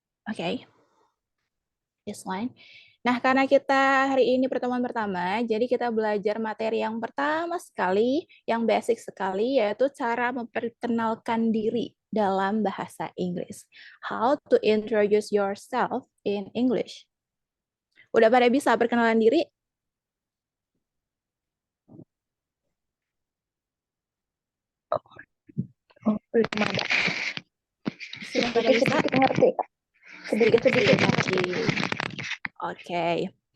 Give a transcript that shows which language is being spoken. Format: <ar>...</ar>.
<en>Oke, this one.</en> <id>Nah, karena kita hari ini pertemuan pertama, jadi kita belajar materi yang pertama sekali, yang basic sekali, yaitu cara memperkenalkan diri dalam bahasa Inggris.</id> <en>How to introduce yourself in English.</en> <id>Udah pada bisa perkenalan diri? Oh, belum ada. Sudah pada bisa? Sedikit-sedikit ngerti, Kak. Sedikit-sedikit ngerti. Oke.</id>